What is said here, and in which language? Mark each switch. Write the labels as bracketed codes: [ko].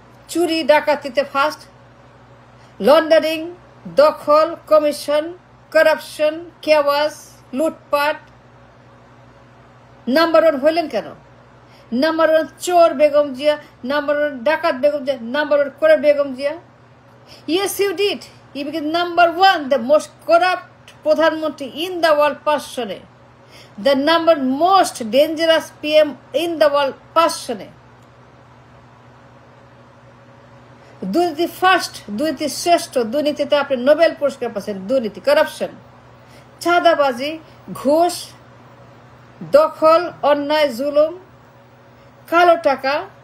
[bn] চুরি ডাকাতিতে first, laundering, দখল, commission, corruption, chaos, লুটপাট, নাম্বার 1 হইলেন কেন? নাম্বার 1 চোর বেগম জিয়া, নাম্বার 1 ডাকাত বেগম জিয়া, নাম্বার 1 করে Begum Zia. [en] Yes, you did. You became number 1, the most corrupt প্রধানমন্ত্রী in the world 5 সনে, the number most dangerous PM in the world 5 সনে। [bn] দুর্নীতি ফার্স্ট, দুর্নীতি শ্রেষ্ঠ, দুর্নীতিতে আপনি নোবেল পুরস্কার পাচ্ছেন। দুর্নীতি, করাপশন, চাঁদাবাজি, ঘুষ, দখল, অন্যায়, জুলুম, কালো টাকা।